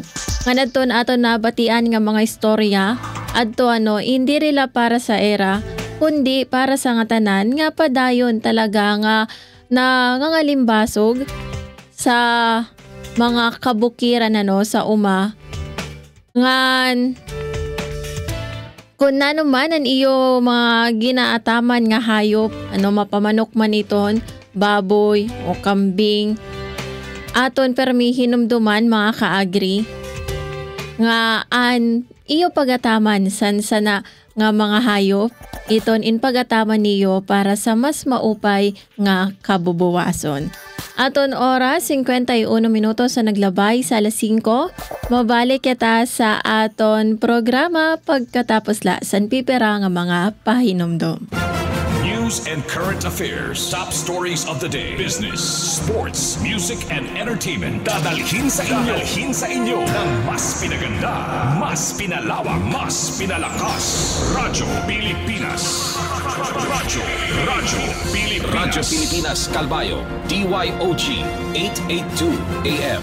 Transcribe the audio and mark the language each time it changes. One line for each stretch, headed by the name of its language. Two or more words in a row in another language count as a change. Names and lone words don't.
Waray: Nganan ton aton nabatian nga mga istorya adto hindi rila para sa era kundi para sa nga tanan nga padayon talaga nga nangangalimbasog sa mga kabukiran sa uma ngan kung naman ang iyo mga ginaataman nga hayop mapamanok man iton baboy o kambing aton permihinom duman mga kaagri nga an iyo pagataman san sana nga mga hayop iton in pagataman niyo para sa mas maupay nga kabubuwason. Aton oras, 51 minutos sa naglabay sa alas 5. Mabalik kita sa aton programa pagkatapos la san pipera nga mga pahinomdom.
English: News and current affairs, top stories of the day, business, sports, music, and entertainment.
Filipino: Dadalhin sa inyo ng mas pinaganda, mas pinalawak, mas pinalakas. Radyo Pilipinas. Radyo Pilipinas Calbayo, DYOG 882 AM.